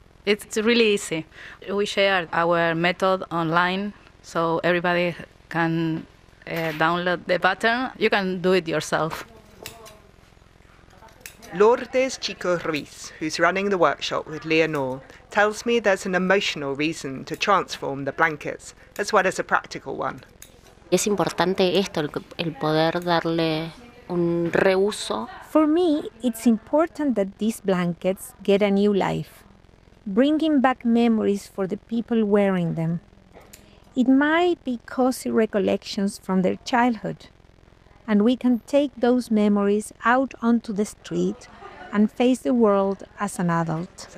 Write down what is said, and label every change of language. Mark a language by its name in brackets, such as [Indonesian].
[English] It's really easy. We share our method online so everybody can download the pattern. You can do it yourself. Lourdes Chico Ruiz, who's running the workshop with Leonor, tells me there's an emotional reason to transform the blankets, as well as a practical one. [Spanish] Es importante esto, el poder darle un reuso. [English] For me, it's important that these blankets get a new life, bringing back memories for the people wearing them. It might be cozy recollections from their childhood, and we can take those memories out onto the street and face the world as an adult.